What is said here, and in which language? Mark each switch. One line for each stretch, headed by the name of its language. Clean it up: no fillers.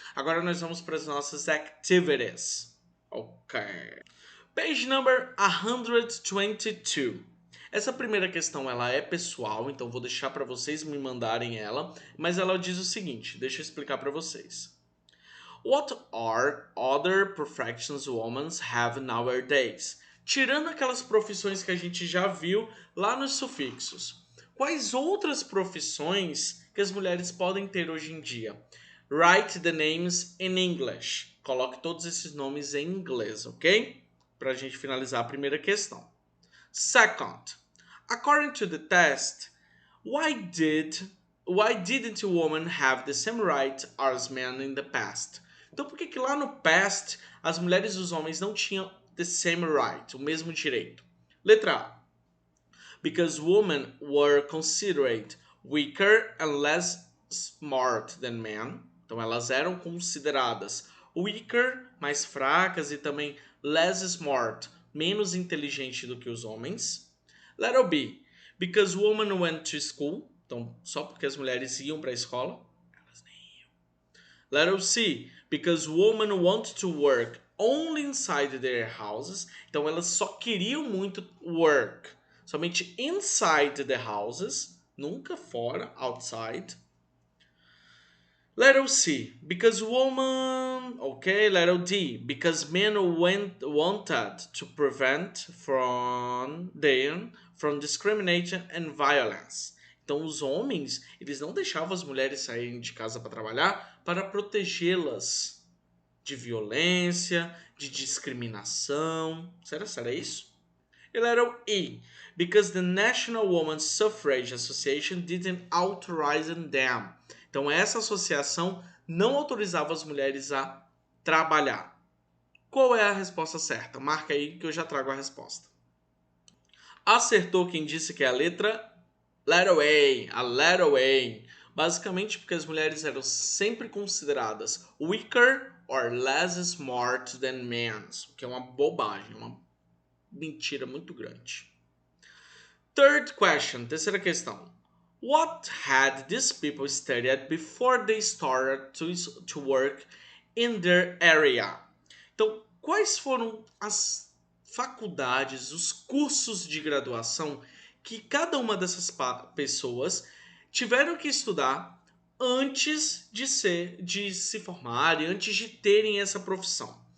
Portuguese: Agora nós vamos para as nossas activities, ok?
English: Page number 122.
Portuguese: Essa primeira questão ela é pessoal, então vou deixar para vocês me mandarem ela, mas ela diz o seguinte, deixa eu explicar para vocês.
English: What are other professions women have nowadays?
Portuguese: Tirando aquelas profissões que a gente já viu lá nos sufixos, quais outras profissões que as mulheres podem ter hoje em dia?
English: Write the names in English.
Portuguese: Coloque todos esses nomes em inglês, ok? Para a gente finalizar a primeira questão.
English: Second, according to the test, why didn't women have the same right as men in the past?
Portuguese: Então, por que lá no past as mulheres e os homens não tinham
English: the same right,
Portuguese: o mesmo direito? Letra A.
English: Because women were considered weaker and less smart than men.
Portuguese: Então, elas eram consideradas weaker, mais fracas, e também
English: less smart,
Portuguese: menos inteligente do que os homens. Letra B.
English: Because women went to school.
Portuguese: Então, só porque as mulheres iam para a escola. Elas nem iam.
English: Letter C. Because women want to work only inside their houses.
Portuguese: Então, elas só queriam muito work. Somente
English: inside the houses.
Portuguese: Nunca fora,
English: outside. Letter C. Because women... Ok. Letter D. Because men wanted to prevent from discrimination and violence.
Portuguese: Então, os homens, eles não deixavam as mulheres saírem de casa para trabalhar para protegê-las de violência, de discriminação. Será isso? E letra E.
English: Because the National Women's Suffrage Association didn't authorize them.
Portuguese: Então, essa associação não autorizava as mulheres a trabalhar. Qual é a resposta certa? Marca aí que eu já trago a resposta. Acertou quem disse que é a letra A, a
English: letter A.
Portuguese: Basicamente porque as mulheres eram sempre consideradas
English: weaker or less smart than men,
Portuguese: que é uma bobagem, uma mentira muito grande.
English: Third question,
Portuguese: terceira questão.
English: What had these people studied before they started to work in their area?
Portuguese: Então, quais foram as faculdades, os cursos de graduação que cada uma dessas pessoas tiveram que estudar antes de se formarem, antes de terem essa profissão.